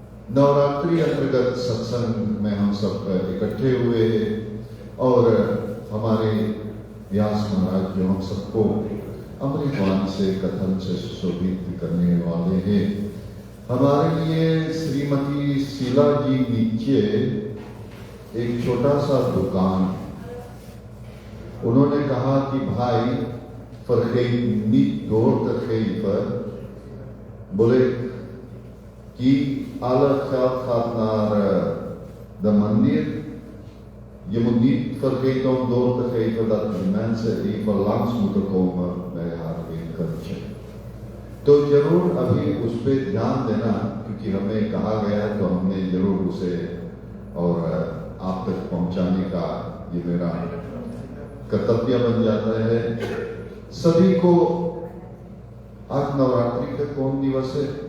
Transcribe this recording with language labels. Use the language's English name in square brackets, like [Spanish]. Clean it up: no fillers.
[Hindi] नवरात्रि अंतर्गत सत्संग में हम सब इकट्ठे हुए हैं और हमारे व्यास महाराज जो हम सबको अमृतवाणी से कथन से सुशोभित करने वाले हैं। हमारे लिए श्रीमती शीला जी नीचे एक छोटा सा दुकान, उन्होंने कहा कि भाई [Dutch] vergeet niet door te geven. [Hindi] बोले कि [Dutch] alle geld gaat naar de मंदिर. Je moet niet vergeten om door te geven dat de mensen even langs moeten komen bij haar winkeltje. [Hindi] तो जरूर अभी उस पर ध्यान देना, क्योंकि हमें कहा गया है तो हमने जरूर उसे और आप तक पहुंचाने का ये मेरा कर्तव्य बन जाता है। सभी को आज नवरात्रि का कौन दिवस है?